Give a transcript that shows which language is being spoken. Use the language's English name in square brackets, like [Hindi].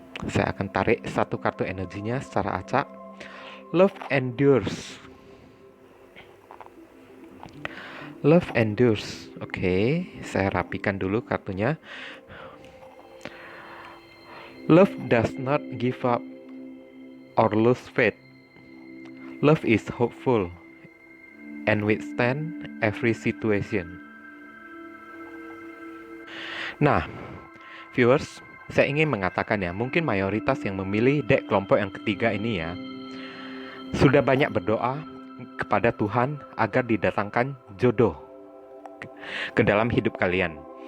[Indonesian] Saya akan tarik satu kartu energinya secara acak. [English] Love endures. Love endures. [Indonesian] Oke, saya rapikan dulu kartunya. [English] Love does not give up or lose faith. Love is hopeful and withstand every situation. [Indonesian] Nah, viewers, saya ingin mengatakan ya, mungkin mayoritas yang memilih deck kelompok yang ketiga ini ya, sudah banyak berdoa kepada Tuhan agar didatangkan jodoh ke dalam hidup kalian.